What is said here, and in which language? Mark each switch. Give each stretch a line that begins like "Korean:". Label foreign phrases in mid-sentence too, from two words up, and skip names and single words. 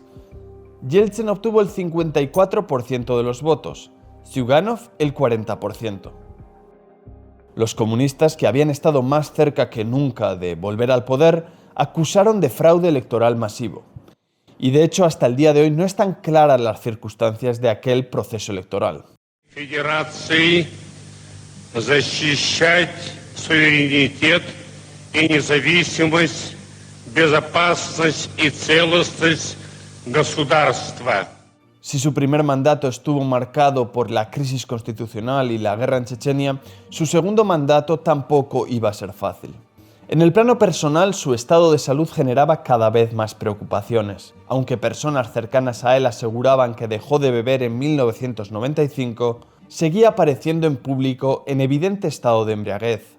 Spanish: Yeltsin obtuvo el 54% de los votos, Zyuganov el 40%. Los comunistas, que habían estado más cerca que nunca de volver al poder, acusaron de fraude electoral masivo. Y de hecho, hasta el día de hoy no están claras las circunstancias de aquel proceso electoral.
Russian: Федерации защищать суверенитет и независимость, безопасность и целостность государства.
Spanish: Si su primer mandato estuvo marcado por la crisis constitucional y la guerra en Chechenia, su segundo mandato tampoco iba a ser fácil. En el plano personal, su estado de salud generaba cada vez más preocupaciones. Aunque personas cercanas a él aseguraban que dejó de beber en 1995, seguía apareciendo en público en evidente estado de embriaguez.